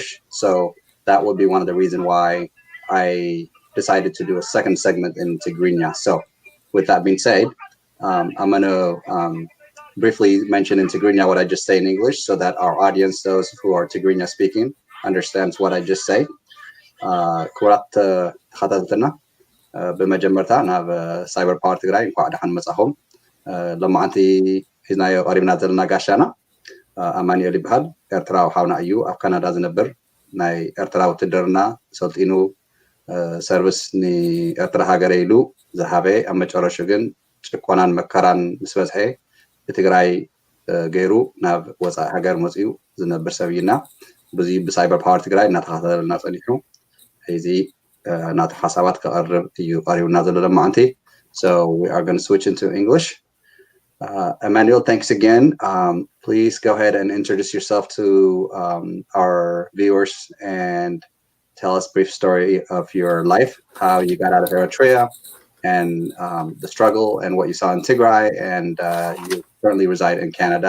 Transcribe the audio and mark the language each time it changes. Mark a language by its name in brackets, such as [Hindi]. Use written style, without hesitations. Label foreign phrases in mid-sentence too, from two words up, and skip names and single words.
[English] So that would be one of the reasons why I decided to do a second segment in Tigrinya. So with that being said, I'm going to briefly mention in Tigrinya what I just say in English so that our audience, those who are Tigrinya speaking, understands what I just say. [Tigrinya] ኩራት ተኸታተልና በመጀመርታ ናብ ሳይበር ፓወር ትግራይ እንኳዕ ደሓን መጻኹም ለማዓንቲ ሒዝናዮ ቀሪብና ዘለና ጋሻና ኣማኑኤል ይበሃል ኤርትራዊ ሓውና እዩ ኣብ ካናዳ ዝነብር ናይ ኤርትራ ውትድርና ሰልጢኑ ሰርቪስ ንኤርትራ ሃገረ ኢሉ ዝሃበ ኣብ መጨረሻ ግን ጭቆናን መከራን ምስ በዝሐ ብትግራይ ገይሩ ናብ ወፃኢ ሃገር መፅኡ ዝነብር ሰብ ኢና ብዙ ብሳይበር ፓወር ትግራይ እናተኸታተለና ጸኒሑ ሕዚ ናቱ ሓሳባት ከቐርብ እዩ ቀሪቡና ዘሎ ለማዓንቲ. [English] So we are going to switch into English. Emmanuel, thanks again. Please go ahead and introduce yourself to our viewers and tell us a brief story of your life, how you got out of Eritrea, and the struggle and what you saw in Tigray, and you currently reside in Canada.